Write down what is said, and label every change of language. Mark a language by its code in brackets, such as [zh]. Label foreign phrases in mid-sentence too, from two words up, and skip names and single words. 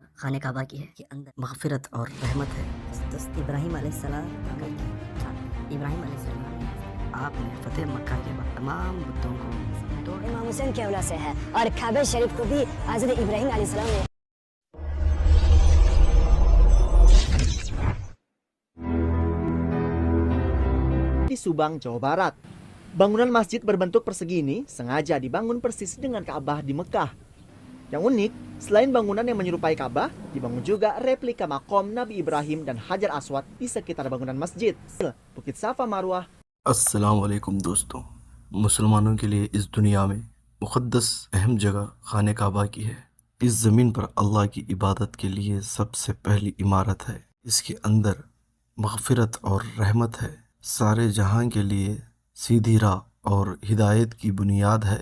[ur] خانہ کعبہ کی ہے کہ اندر مغفرت اور رحمت ہے۔ ابراہیم [ar] علیہ السلام [ur] ابراہیم [ar] علیہ السلام [ur] آپ نے فتح مکہ کے بعد تمام بتوں کو توڑ امام حسین کی اولاد سے ہے اور کعبہ شریف کو بھی حضرت ابراہیم [ar] علیہ السلام [ur] نے [id] di Subang, Jawa Barat. Bangunan masjid berbentuk persegi ini sengaja dibangun persis dengan Ka'bah di Mekah. Yang unik, selain bangunan yang menyerupai Ka'bah, dibangun juga replika makom Nabi Ibrahim dan Hajar Aswad di sekitar bangunan masjid. Bukit Safa Marwah. [ar] السلام علیکم [ur] دوستوں، مسلمانوں کے لیے اس دنیا میں مقدس اہم جگہ خانہ کعبہ کی ہے۔ اس زمین پر اللہ کی عبادت کے لیے سب سے پہلی عمارت ہے۔ اس کے اندر مغفرت اور رحمت ہے۔ سارے جہاں کے لیے سیدھی راہ اور ہدایت کی بنیاد ہے۔